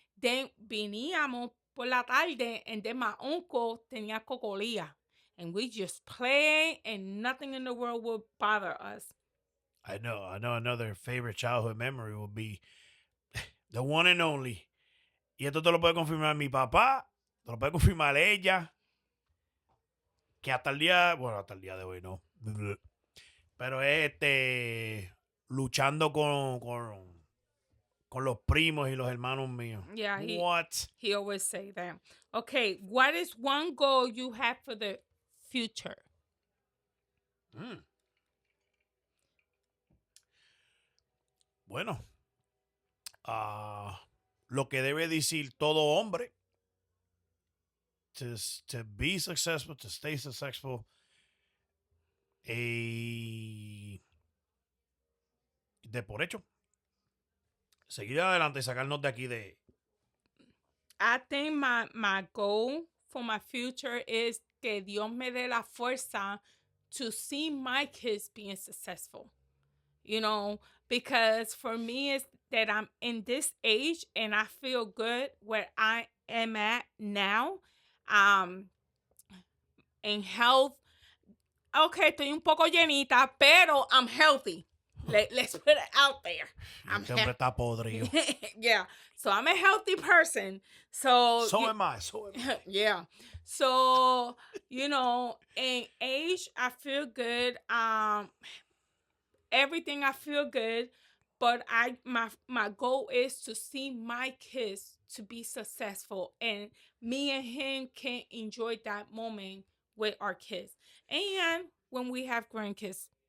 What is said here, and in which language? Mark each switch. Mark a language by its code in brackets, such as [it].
[en] Then [es] veníamos por la tarde [en] and then my uncle [es] tenía cocolía. [en] And we just play and nothing in the world would bother us. I know another favorite childhood memory will be the one and only. [es] Y esto te lo puede confirmar mi papá, te lo puede confirmar ella, que hasta el día de hoy no. Pero es luchando con los primos y los hermanos míos. [en] Yeah, What? He always say that. Okay, what is one goal you have for the future? [es] Bueno, lo que debe decir todo hombre, [en] to be successful, to stay successful, [es] de por hecho, seguir adelante y sacarnos de aquí de... [en] I think my goal for my future is [es] que Dios me dé la fuerza [en] to see my kids being successful. You know, because for me it's that I'm in this age and I feel good where I am at now. In health. [es] Okay, estoy un poco llenita, pero [en] I'm healthy. Let's put it out there. [es] Siempre está podrido. [en] Yeah. So I'm a healthy person. So am I. yeah. So, In age, I feel good. Everything I feel good, but my goal is to see my kids to be successful, and me and him can enjoy that moment with our kids, and when we have grandkids.